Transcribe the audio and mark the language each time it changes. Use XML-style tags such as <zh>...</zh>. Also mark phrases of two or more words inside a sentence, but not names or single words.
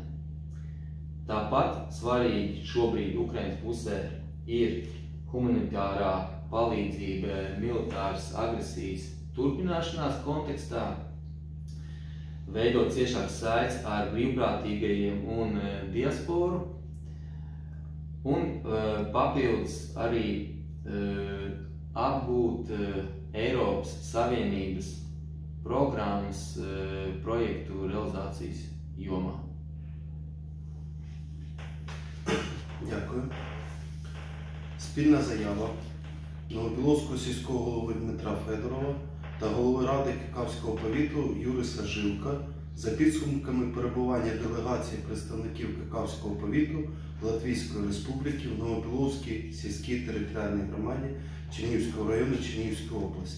<lv>Tāpat svarīgi šobrīd Ukrainas pusē ir humanitārā palīdzība militāras agresijas turpināšanās kontekstā, veidot ciešākas saites ar brīvprātīgajiem un diasporu, un papildus arī apgūt Eiropas Savienības programmas projektu realizācijas jomā.</lv> <uk>Дякую. Спільна заява Новопіловського сільського голови Дмитра Федорова та голови Ради Кикавського повіту Юриса Жилка за підсумками перебування делегації представників Кикавського повіту Латвійської Республіки в Новопіловській сільській територіальній громаді Чернігівського району Чернігівської області.</uk>